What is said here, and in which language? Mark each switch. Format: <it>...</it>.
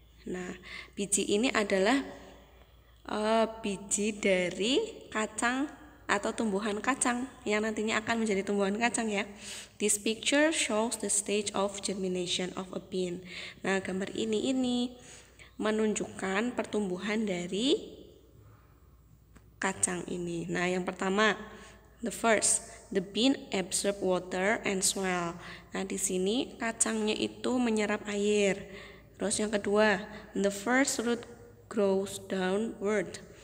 <id>Nah, biji ini adalah biji dari kacang atau tumbuhan kacang yang nantinya akan menjadi tumbuhan kacang ya.</id> <en>This picture shows the stage of germination of a bean.</en> <id>Nah, gambar ini menunjukkan pertumbuhan dari kacang ini. Nah, yang pertama,</id> <en>the bean absorb water and soil.</en> <id>Nah, di sini kacangnya itu menyerap air. Terus yang kedua,</id> <en>the first root grows downward.</en>